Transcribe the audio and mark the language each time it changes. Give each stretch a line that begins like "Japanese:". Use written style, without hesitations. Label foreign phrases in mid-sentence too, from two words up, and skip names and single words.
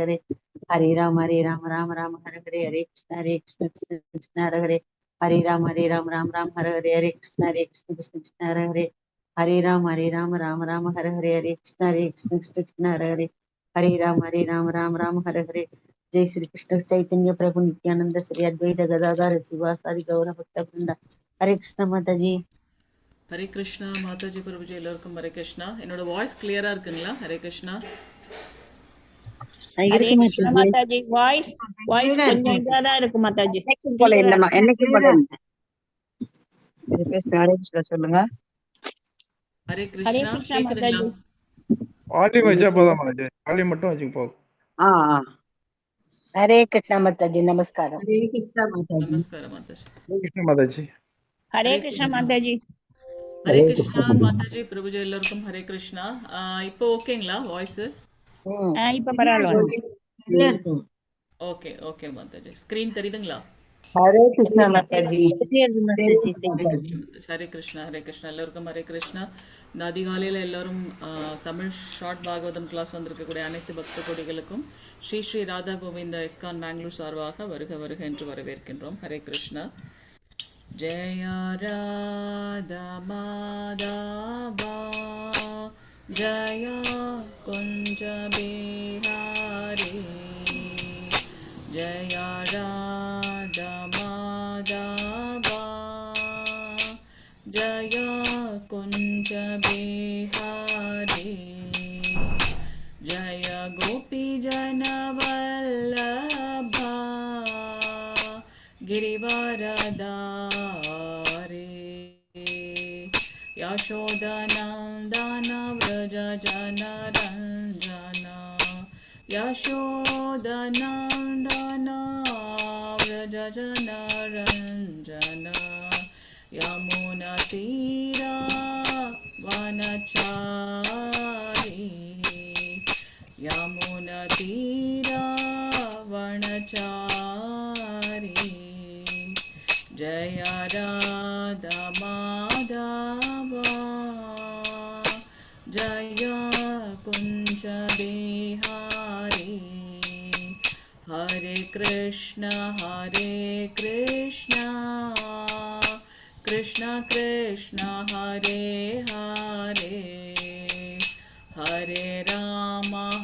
Sanskrit: राम हरे कृष्ण हरे राम कृष्ण हरे जय श्री कृष्ण चैतन्य प्रभु नित्यानंद श्री अद्वैत गदाधर शिवासादि गौर भक्त वृंद हरे कृष्ण माता जी
Tamil: ஹரே கிருஷ்ணா மாதாஜி பிரபுஜி எல்லோருக்கும் ஹரே கிருஷ்ணா. என்னோட வாய்ஸ் கிளியரா இருக்குங்களா? ஹரே கிருஷ்ணா. ஹரே இருக்கு கிருஷ்ணா மாதாஜி மாதாஜி. வாய்ஸ் கொஞ்சம் இதாதான் இருக்கு மாதாஜி. என்னைக்கும் போல கிளியரா இல்லம்மா, இருக்கு. என்னைக்கும் போல இல்ல. சரி, பேசுங்க. ஹரே கிருஷ்ணா சொல்லுங்க. ஹரே ஹரே கிருஷ்ணா. கிருஷ்ணா கேக்குதுங்களா? மாதாஜி. வால்யூம் வச்சா போதும் மாதாஜி, வால்யூம் மட்டும் வச்சு போதும். ஆ ஆ.
Hindi: हरे कृष्णा माताजी नमस्कार। हरे कृष्णा माताजी
Tamil: நமஸ்காரம் மாதாஜி. ஹரே கிருஷ்ண மாதாஜி. ஹரே ஹரே கிருஷ்ணா கிருஷ்ணா. மாதாஜி. ஹரே கிருஷ்ணா மாதாஜி பிரபுஜி எல்லோருக்கும் ஹரே கிருஷ்ணா. இப்போ ஓகேங்களா வாய்ஸ்? இப்ப பரவாயில்ல. சரியா இருக்கும் ஓகே ஓகே மாதாஜி. ஸ்க்ரீன் தெரியுதுங்களா?
Hindi: हरे कृष्णा माताजी।
Tamil: தெரியாது மாதாஜி ஹரே கிருஷ்ணா மாதாஜி. ஹரே கிருஷ்ணா ஹரே கிருஷ்ணா. எல்லோருக்கும் ஹரே கிருஷ்ணா. இந்த அதிகாலையில் எல்லாரும் தமிழ் ஷார்ட் பாகவதம் கிளாஸ் வந்திருக்கக்கூடிய அனைத்து பக்த கொடிகளுக்கும் ஸ்ரீ ஸ்ரீ ராதா கோவிந்த இஸ்கான் பெங்களூர் சார்பாக வருக வருக என்று வரவேற்கின்றோம். ஹரே கிருஷ்ணா.
Sanskrit: जय राधा माधवा जय कुञ्ज बिहारी जय राधा माधवा जय कुञ्ज बिहारी जय गोपी जनवल्लभा गिरिवरदारे यशोदनन्दन व्रज जनरञ्जन यशोदनन्दन व्रज जनरञ्जन यमुनतीरा वनचारी यमुनतीरा वनचारी जय राधा माधवा जय कुञ्ज बिहारी हरे कृष्ण कृष्ण कृष्ण कृष्ण हरे हरे हरे राम